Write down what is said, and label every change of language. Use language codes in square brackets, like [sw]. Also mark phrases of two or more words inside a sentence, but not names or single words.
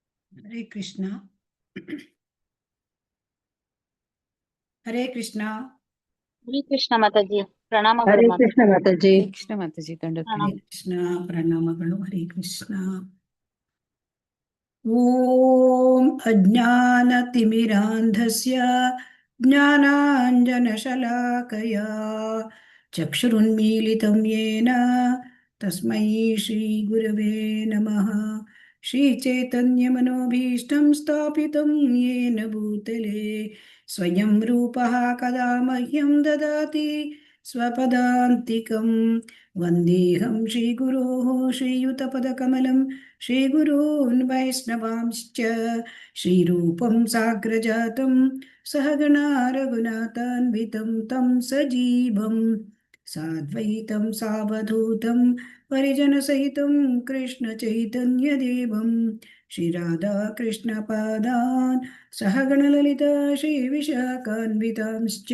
[kn] ಹರೇ ಕೃಷ್ಣ. ಹರೇ ಕೃಷ್ಣ. ಹರೇ ಕೃಷ್ಣ ಮಾತಾಜಿ, ಪ್ರಣಾಮಗಳು ಹರೇ ಮಾತಾಜಿ. ಕೃಷ್ಣ ಮಾತಾಜಿ. ಹರೇ ಕೃಷ್ಣ ಮಾತಾಜಿ, ಹರೇ ಕಂಡಕ್ಟರ್. ಕೃಷ್ಣ, ಪ್ರಣಾಮಗಳು. ಹರೇ ಕೃಷ್ಣ. [sa] ಓಂ ಅಜ್ಞಾನತಿಮಿರಾಂಧಸ್ಯ ಜ್ಞಾನಾಂಜನಶಲಾಕಯ ಚಕ್ಷುರುನ್ಮೀಲಿತಂ ಯೇನ ತಸ್ಮೈ ಶ್ರೀ ಗುರವೇ ನಮಃ. ಶ್ರೀಚೈತನ್ಯಮನೋಭೀಷ್ಟಂ ಸ್ಥಾಪಿತಂ ಯೇನ ಭೂತಲೆ ಸ್ವಯಂ ರೂಪಃ ಕದಾ ಮಹ್ಯಂ ದದಾತಿ ಸ್ವಪದಾಂತಿಕಂ. ವಂದೇಹಂ ಶ್ರೀಗುರೋಃ ಶ್ರೀಯುತಪದಕಮಲಂ ಶ್ರೀಗುರೂನ್ ವೈಷ್ಣವಾಂಶ್ಚ ಶ್ರೀರೂಪಂ ಸಾಗ್ರಜಾತಂ ಸಹಗಣಾ ರಘುನಾಥಾನ್ವಿತಂ ತಂ ಸಜೀವಂ ಸಾದ್ವೈತಂ ಸಾವಧೂತಂ ಪರಿಜನಸಹಿತಂ ಕೃಷ್ಣ ಚೈತನ್ಯದೇವಂ ಶ್ರೀರಾಧಾ ಕೃಷ್ಣ ಪಾದಾನ್ ಸಹಗಣಲಲಿತಾ ಶ್ರೀವಿಶಾಖಾನ್ವಿತಾಂಶ್ಚ.